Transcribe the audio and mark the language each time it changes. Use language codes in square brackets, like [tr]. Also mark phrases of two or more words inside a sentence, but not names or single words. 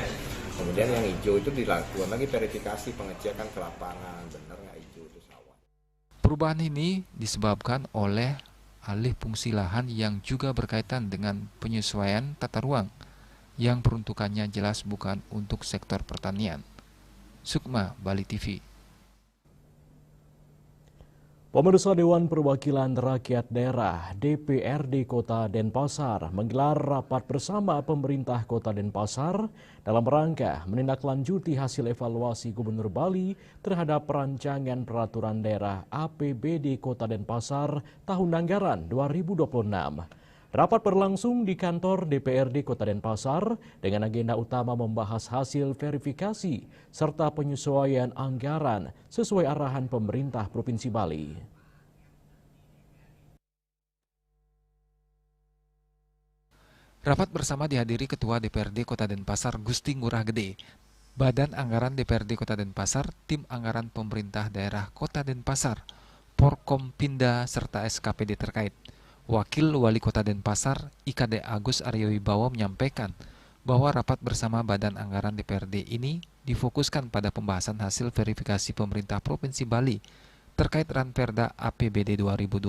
[id] Kemudian yang hijau itu dilakukan lagi verifikasi pengecekan ke lapangan, benar nggak hijau itu sawah. Perubahan ini disebabkan oleh alih fungsi lahan yang juga berkaitan dengan penyesuaian tata ruang yang peruntukannya jelas bukan untuk sektor pertanian. Sukma, Bali TV. Pemirsa Dewan Perwakilan Rakyat Daerah DPRD Kota Denpasar menggelar rapat bersama pemerintah Kota Denpasar dalam rangka menindaklanjuti hasil evaluasi Gubernur Bali terhadap perancangan peraturan daerah APBD Kota Denpasar tahun anggaran 2026. Rapat berlangsung di kantor DPRD Kota Denpasar dengan agenda utama membahas hasil verifikasi serta penyesuaian anggaran sesuai arahan pemerintah Provinsi Bali. Rapat bersama dihadiri Ketua DPRD Kota Denpasar Gusti Ngurah Gede, Badan Anggaran DPRD Kota Denpasar, Tim Anggaran Pemerintah Daerah Kota Denpasar, Porkompinda serta SKPD terkait. Wakil Wali Kota Denpasar, IKD Agus Aryo Wibowo menyampaikan bahwa rapat bersama Badan Anggaran DPRD ini difokuskan pada pembahasan hasil verifikasi pemerintah Provinsi Bali terkait Ranperda APBD 2026.